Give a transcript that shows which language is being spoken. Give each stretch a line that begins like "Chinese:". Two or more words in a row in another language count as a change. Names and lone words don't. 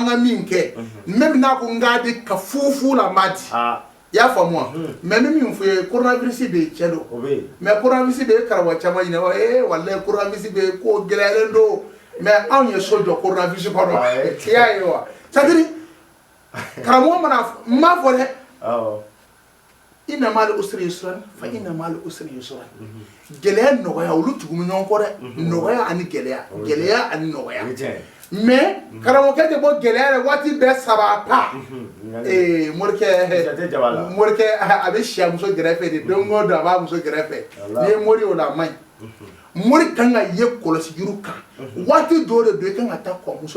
Bambara: ka min kɛ même n'a ko n k'a di ka fufu la m'a di i y'a faamu wa mais min min fɔ ye coronavirus bɛ yen cɛ don mais coronavirus bɛ yen karamɔgɔ caman ɲinɛ walayi coronavirus bɛ yen ko gɛlɛyalen don mais anw ye so jɔ coronavirus kɔnɔ i y'a ye wa
French: c'est à dire
Bambara: karamɔgɔ mana n m'a fɔ dɛ
Arabic: إن مع العسر يسرا فإن مع العسر يسرا
Bambara: gɛlɛya nɔgɔya olu tugu bɛ ɲɔgɔn kɔ dɛ nɔgɔya ani gɛlɛya ani nɔgɔya mais karamɔgɔkɛ tɛ bɔ gɛlɛya la waati bɛɛ saba pa morikɛ a bɛ siya muso gɛrɛfɛ de don o don a b'a muso gɛrɛfɛ n'i ye mori o la a man ɲi mori kan ka ye kɔlɔsi juru kan waati dɔw de don i kan ka taa kɔ muso